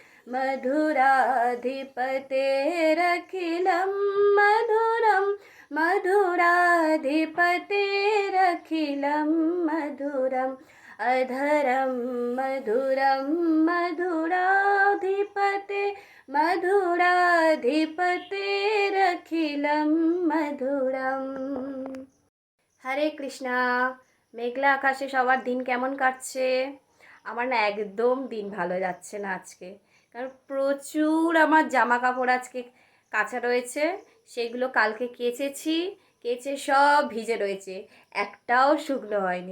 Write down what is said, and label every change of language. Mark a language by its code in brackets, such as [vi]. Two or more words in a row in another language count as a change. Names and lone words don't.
[sa] मधुराधिपतेरखिलं मधुरं मधुराधिपतेरखिलं मधुरम् अधरं मधुरं मधुराधिपते मधुराधिपतेरखिलं मधुरম। [bn] হরে কৃষ্ণা। মেঘলা আকাশে সবার দিন কেমন কাটছে? আমার না একদম দিন ভালো যাচ্ছে না আজকে, কারণ প্রচুর আমার জামা কাপড় আজকে কাচা রয়েছে। সেগুলো কালকে কেচে সব ভিজে রয়েছে, একটাও শুকনো হয়নি।